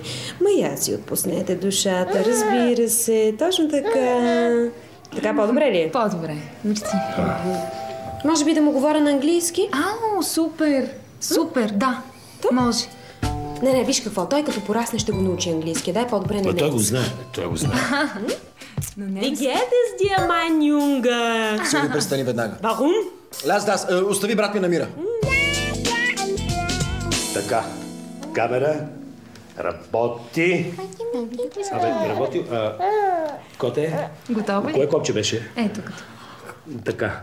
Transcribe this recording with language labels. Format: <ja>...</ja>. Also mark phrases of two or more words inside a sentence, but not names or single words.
<bg>Я си отпуснете душата, разбира се. Точно така. Така по-добре ли е? По-добре. Мерси. Може би да му говоря на английски? Супер, да. Може. Не, виж какво. Той като порасне ще го научи английски. Дай по-добре на немски. Той го знае.</bg> <de>Wie geht es dir, mein Junge?</de> <bg>Силно престани веднага.</bg> <de>Warum?</de> <bg>Остави, брат ми намира. Така, камера, работи. Работи. Коте? Готова ли? Кое копче беше? Ето като. Така.</bg>